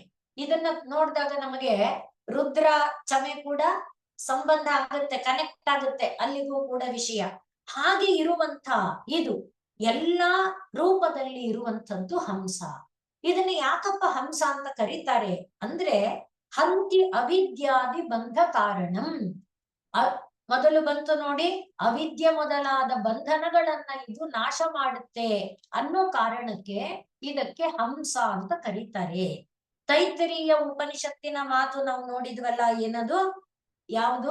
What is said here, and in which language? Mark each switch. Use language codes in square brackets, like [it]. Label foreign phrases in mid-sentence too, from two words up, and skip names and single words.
[kn] ಇದನ್ನ ನೋಡಿದಾಗ ನಮಗೆ ರುದ್ರ ಚಮೆ ಕೂಡ ಸಂಬಂಧ ಆಗುತ್ತೆ, ಕನೆಕ್ಟ್ ಆಗುತ್ತೆ ಅಲ್ಲಿಗೂ ಕೂಡ ವಿಷಯ. ಹಾಗೆ ಇರುವಂತ ಇದು ಎಲ್ಲಾ ರೂಪದಲ್ಲಿ ಇರುವಂತದ್ದು ಹಂಸ. ಇದನ್ನ ಯಾಕಪ್ಪ ಹಂಸ ಅಂತ ಕರೀತಾರೆ ಅಂದ್ರೆ, [sa] ಹಂತಿ ಅವಿದ್ಯಾದಿ ಬಂಧ ಕಾರಣಂ. [kn] ಮೊದಲು ಬಂತು ನೋಡಿ, ಅವಿದ್ಯೆ ಮೊದಲಾದ ಬಂಧನಗಳನ್ನ ಇದು ನಾಶ ಮಾಡುತ್ತೆ ಅನ್ನೋ ಕಾರಣಕ್ಕೆ ಇದಕ್ಕೆ ಹಂಸ ಅಂತ ಕರೀತಾರೆ. ತೈತರೀಯ ಉಪನಿಷತ್ತಿನ ಮಾತು ನಾವು ನೋಡಿದ್ವಲ್ಲ, ಏನದು? ಯಾವುದು?